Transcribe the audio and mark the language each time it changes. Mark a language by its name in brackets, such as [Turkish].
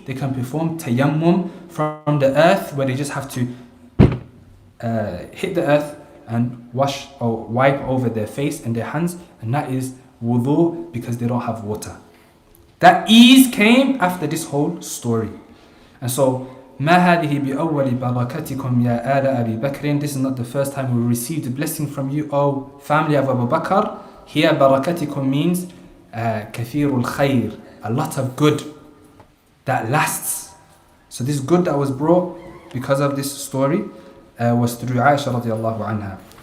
[English] They can perform tayammum from the earth, where they just have to hit the earth and wash or wipe over their face and their hands, and that is wudu, because they don't have water. That ease came after this whole story. And so [Arabic] ما هذه بأول بركتكم يا آل أبي بكر. [English] This is not the first time we received a blessing from you, O family of Abu Bakr. Here barakatikum means [Arabic] كثير الخير, [English] a lot of good that lasts. So this good that was brought because of this story was through Aisha radiallahu anha.